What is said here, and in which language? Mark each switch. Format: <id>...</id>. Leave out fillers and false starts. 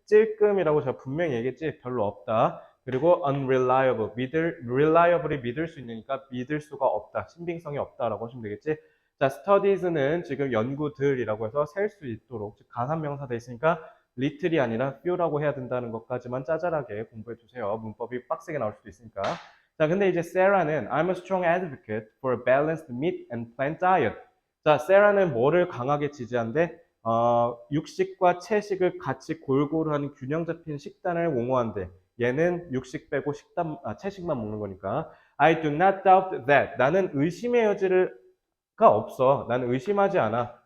<ko>찔끔이라고 제가 분명히 얘기했지 별로 없다. 그리고 unreliable, reliably 믿을 수 있으니까 믿을 수가 없다. 신빙성이 없다라고 하시면 되겠지. 자, studies는 지금 연구들이라고 해서 셀 수 있도록 즉 가산명사 돼 있으니까 little이 아니라 few라고 해야 된다는 것까지만 짜잘하게 공부해 주세요. 문법이 빡세게 나올 수도 있으니까. 자, 근데 이제</ko> <en>Sarah는 I'm a strong advocate for a balanced meat and plant diet.</en> <ko>자, Sarah는 뭐를 강하게 지지한대? 육식과 채식을 같이 골고루 하는 균형 잡힌 식단을 옹호한대. 얘는 육식 빼고 채식만 먹는 거니까.</ko> <en>I do not doubt that.</en> <ko>나는 의심의 여지가 없어. 나는 의심하지 않아.</ko>